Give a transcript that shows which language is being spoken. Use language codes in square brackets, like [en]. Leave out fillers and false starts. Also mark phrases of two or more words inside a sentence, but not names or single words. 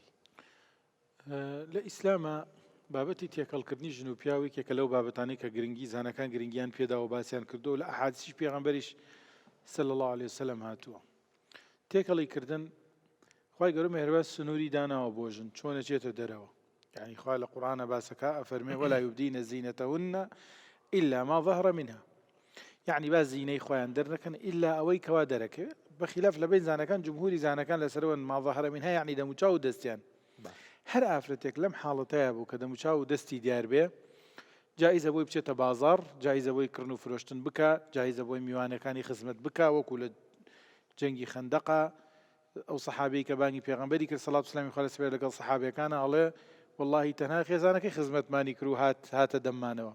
[ckb] لە ئیسلامە بابەتی تێکەڵکردنی ژن و پیاوی کێکە لەو بابەتانەی کە گرنگی زانەکان گرنگیان پێدا و باسییان کردو لە ئەحادیثی پێغەمبەریش [ar] صلی الله عليه وسلم [ckb] هاتووە. تێکەڵی کردن خوای گەورە مێهرەبان سنووری داناوە بۆ ژن چۆنە چێتە دەرەوە. یعنی خوا لە قورئانە باسەکە ئەفەرمێ [ar] ولا یبدین زینەتەهن إلا ما ظهر منها. [ckb] یعنی با زینەی خۆیان دەرنەکەن إلا ئەوەی کەوا دەرەکەوێت. بەخلاف لەبین زانەکان جمهوری زانەکان لەسەرەوە [ar] ما ظهر منها [ckb] یعنی دەموچاو و دەستیان. هەر ئافرەتێک لەم حاڵەتەیە بوو کە دەموچاو و دەستی دیار بێ، جایزە بۆی بچێتە بازاڕ، جایزە بۆی کڕن و فرۆشتن بکە، جایزە بۆی میوانەکانی خزمەت بکە، وەکو لە جەنگی خەندەقە ئەو سەحابەی کە بانگی پێغەمبەری کرد سەڵات و سەلامی خوا لەسەر بێ لەگەڵ سەحابەکانە ئەڵێ وەڵڵاهی تەنها خێزانەکەی خزمەتمانی کرد و هاتە دەممانەوە.